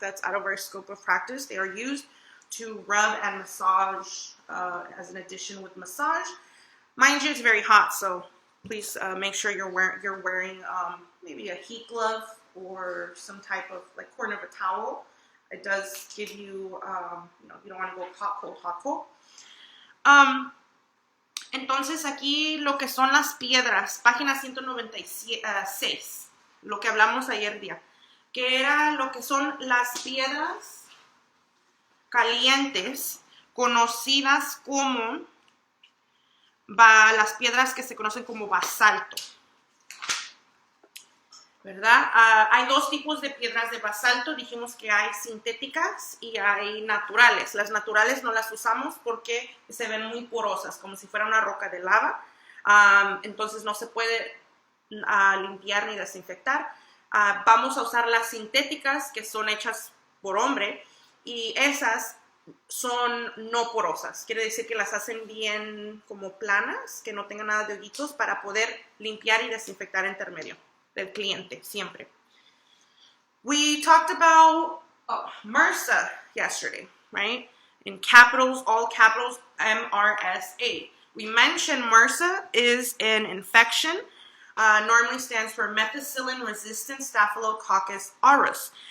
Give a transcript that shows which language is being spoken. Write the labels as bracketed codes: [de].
[en] That's out of our scope of practice. They are used to rub and massage as an addition with massage. Mind you, it's very hot, so please make sure you're wearing maybe a heat glove or some type of like corner of a towel. It does give you, you don't want to go hot, cold. [es] Entonces aquí lo que son las piedras, página 196, lo que hablamos ayer día, que era lo que son las piedras calientes, conocidas como las piedras que se conocen como basalto, ¿verdad? Hay dos tipos de piedras de basalto. Dijimos que hay sintéticas y hay naturales. Las naturales no las usamos porque se ven muy porosas, como si fuera una roca de lava. Entonces no se puede limpiar ni desinfectar. Vamos a usar las sintéticas, que son hechas por hombre, y esas son no porosas. Quiere decir que las hacen bien como planas, que no tengan nada de hoyitos, para poder limpiar y desinfectar intermedio del cliente, siempre. [en] We talked about MRSA yesterday, right? In capitals, all capitals, MRSA. We mentioned MRSA is an infection, normally stands for methicillin-resistant Staphylococcus aureus.